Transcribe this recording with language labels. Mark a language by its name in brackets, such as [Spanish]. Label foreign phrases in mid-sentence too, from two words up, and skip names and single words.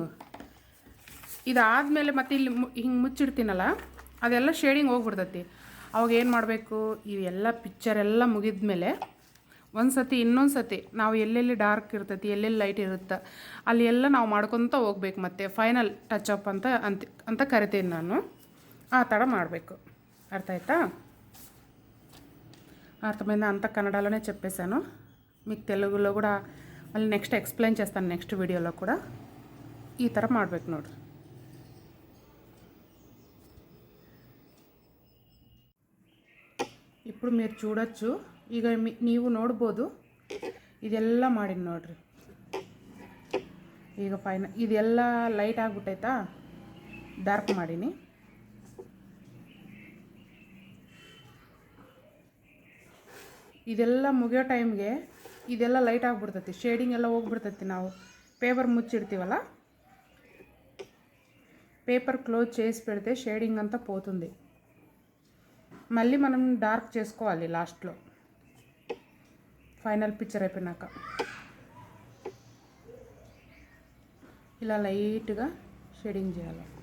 [Kannada] ಇದಾದಮೇಲೆ ಮತ್ತೆ ಇಲ್ಲಿ ಹಿಂಗೆ ಮುಚ್ಚಿಡ್ತೀನಲ್ಲ, ಅದೆಲ್ಲ ಶೇಡಿಂಗ್ ಹೋಗ್ಬಿಡ್ತೈತಿ. ಅವಾಗ ಏನು ಮಾಡಬೇಕು, ಇವೆಲ್ಲ ಪಿಕ್ಚರೆಲ್ಲ ಮುಗಿದ ಮೇಲೆ ಒಂದು ಸತಿ ಇನ್ನೊಂದು ಸತಿ ನಾವು ಎಲ್ಲೆಲ್ಲಿ ಡಾರ್ಕ್ ಇರ್ತೈತಿ, ಎಲ್ಲೆಲ್ಲಿ ಲೈಟ್ ಇರುತ್ತೆ ಅಲ್ಲಿ ಎಲ್ಲ ನಾವು ಮಾಡ್ಕೊತ ಹೋಗ್ಬೇಕು. ಮತ್ತು [English] final touch up [Kannada] ಅಂತ ಕರಿತೀನಿ ನಾನು. ఆ తడ ಮಾಡಬೇಕು. ಅರ್ಥ ಆಯ್ತಾ? [Telugu] అర్థమైందా? అంత కన్నడలోనే చెప్పేశాను. మీకు తెలుగులో కూడా మళ్ళీ [English] next explain [Telugu] చేస్తాను నెక్స్ట్ వీడియోలో కూడా. [Kannada] ఈ ಥರ ಮಾಡಬೇಕು ನೋಡ್ರಿ. [Telugu] ఇప్పుడు మీరు చూడొచ్చు. [Kannada] ಈಗ ನೀವು ನೋಡ್ಬೋದು ಇದೆಲ್ಲ ಮಾಡಿನಿ ನೋಡ್ರಿ. ಈಗ ಫೈನಲ್ ಇದೆಲ್ಲ ಲೈಟ್ ಆಗಿಬಿಟ್ಟೈತಾ, ಡಾರ್ಕ್ ಮಾಡೀನಿ. ಇದೆಲ್ಲ ಮುಗಿಯೋ ಟೈಮ್ಗೆ ಇದೆಲ್ಲ ಲೈಟ್ ಆಗಿಬಿಡ್ತೈತಿ, ಶೇಡಿಂಗ್ ಎಲ್ಲ ಹೋಗ್ಬಿಡ್ತೈತಿ. ನಾವು ಪೇಪರ್ ಮುಚ್ಚಿಡ್ತೀವಲ್ಲ, [English] paper close [Telugu] చేసి పెడితే షేడింగ్ అంతా పోతుంది. మళ్ళీ మనం డార్క్ చేసుకోవాలి లాస్ట్లో [English] final picture [Telugu] అయిపోయినాక. ఇలా లైట్గా షేడింగ్ చేయాలి.